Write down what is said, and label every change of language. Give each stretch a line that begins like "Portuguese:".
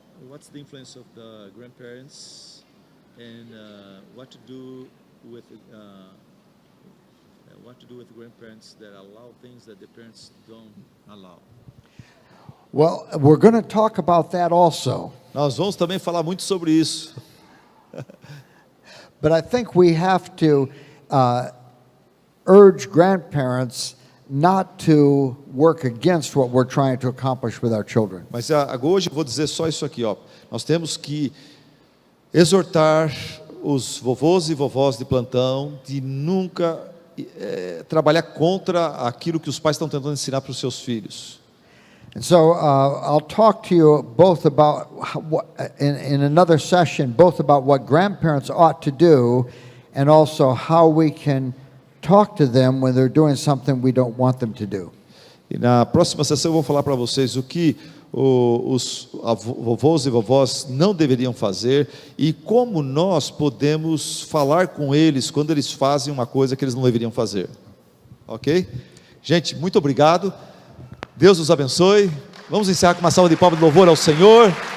English: What's the influence of the grandparents and what to do with grandparents that allow things that the parents don't allow? Well, we're going to talk about that also.
Portuguese: Nós vamos também falar muito sobre isso.
English: But I think we have to urge grandparents not to work against what we're trying to accomplish with our children.
Portuguese: Mas hoje eu vou dizer só isso aqui, ó. Nós temos que exortar os vovôs e vovós de plantão de nunca trabalhar contra aquilo que os pais estão tentando ensinar para os seus filhos.
English: And so I'll talk to you both about, in another session, both about what grandparents ought to do and also how we can talk to them when they're doing something we don't want them to do.
Portuguese: E na próxima sessão eu vou falar para vocês o que os vovôs e vovós não deveriam fazer e como nós podemos falar com eles quando eles fazem uma coisa que eles não deveriam fazer. Ok? Gente, muito obrigado. Deus nos abençoe. Vamos encerrar com uma salva de palmas de louvor ao Senhor.